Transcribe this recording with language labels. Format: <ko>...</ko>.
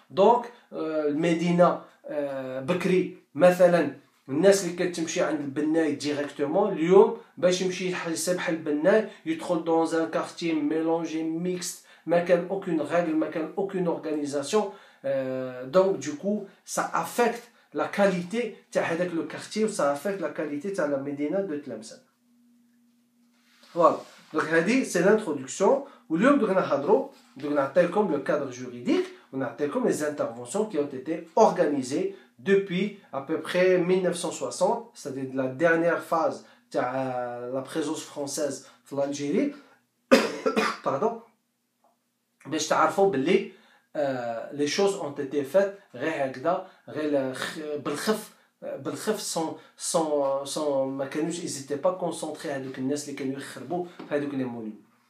<ar>دونك المدينة بكري مثلا الناس اللي كتمشي عند البناي ديريكتومون، اليوم باش يمشي يسبح البناي يدخل</ar> <fr>dans un quartier mélangé mixte،</fr> <ar>ما كان</ar> <fr>aucune règle،</fr> <ar>ما كان</ar> <fr>aucune organisation. Donc du coup ça affecte la qualité</fr> <ar>تاع هذاك لو</ar> <fr>quartier، و ça affecte la qualité تاع la médina de Tlemcen. Voilà. Donc</fr> <ar>هذه</ar> <fr>c'est l'introduction.</fr> <ar>واليوم دوك نهضروا، دوك نعطيكم</ar> <fr>le cadre juridique</fr> <ar>ونعطيكم</ar> <fr>les interventions qui ont été organisées depuis à peu près 1960, c'est-à-dire la dernière phase de la présence française</fr> <ar>في</ar> <fr>l'Algérie. Pardon.</fr> <ar>باش تعرفوا باللي</ar> <fr>les choses ont été faites</fr> <ar>غير هكذا، غير بالخف sans ما كانوش</ar> <fr>ils étaient pas concentrés</fr> <ar>هذوك الناس اللي كانوا يخربوا في هذوك لي مونيوم.</ar>